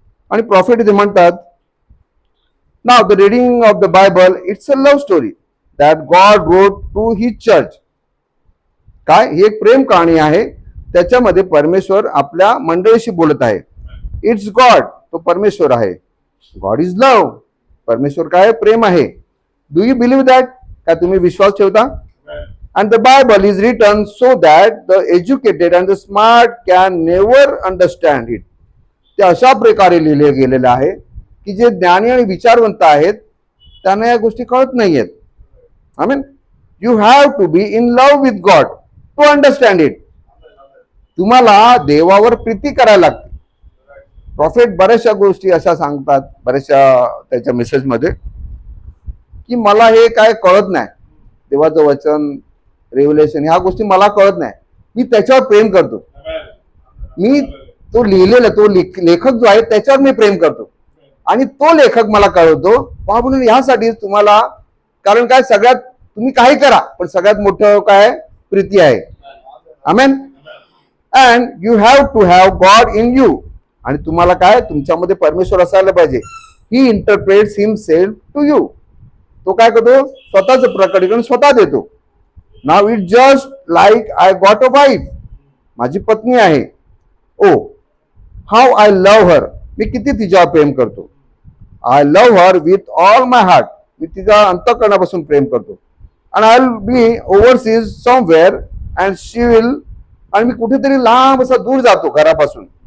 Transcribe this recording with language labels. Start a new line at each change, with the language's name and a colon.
Marathi: आणि प्रॉफिट ते म्हणतात, नाव
English: The reading of the Bible it's a love story that God wrote to his church.
Marathi: काय, ही एक प्रेम कहाणी आहे, त्याच्यामध्ये परमेश्वर आपल्या मंडळीशी बोलत आहे.
English: it's God,
Marathi: तो परमेश्वर आहे.
English: God is love,
Marathi: परमेश्वर काय, प्रेम आहे.
English: Do you believe that?
Marathi: काय तुम्ही विश्वास ठेवता?
English: And the Bible is written so that the educated and the smart can never understand it.
Marathi: ते अशा प्रकारे लिहिले गेलेलं आहे की जे ज्ञानी आणि विचारवंत आहेत त्यांना या गोष्टी कळत नाहीयेत. आमीन.
English: You have to be in love with God to understand it.
Marathi: तुम्हाला देवावर प्रीती करायला लागते. प्रॉफिट बऱ्याचशा गोष्टी अशा सांगतात बऱ्याचशा त्याच्या मेसेजमध्ये की मला हे काय कळत नाही, देवाचं वचन, रेव्हलेशन, ह्या गोष्टी मला कळत नाही, मी त्याच्यावर प्रेम करतो. मी तो लिहिलेला, तो लेखक जो आहे त्याच्यावर मी प्रेम करतो आणि तो लेखक मला कळवतो. म्हणून ह्यासाठी तुम्हाला, कारण काय, सगळ्यात तुम्ही काही करा पण सगळ्यात मोठं काय, प्रीती आहे. आमेन.
English: And you have to have God in you.
Marathi: आणि तुम्हाला काय, तुमच्यामध्ये परमेश्वर असायला पाहिजे.
English: He interprets himself to you.
Marathi: तो काय करतो, स्वतःच प्रकटीकरण स्वतः देतो.
English: Now it just like I got a wife.
Marathi: माझी पत्नी आहे.
English: Oh how I love her.
Marathi: मी किती तिच्यावर प्रेम करतो.
English: I love her with all my heart.
Marathi: मी तिच्या अंतःकरणापासून प्रेम करतो.
English: and I will be overseas somewhere and she will,
Marathi: आणि मी कुठेतरी लांब असा दूर जातो घरापासून.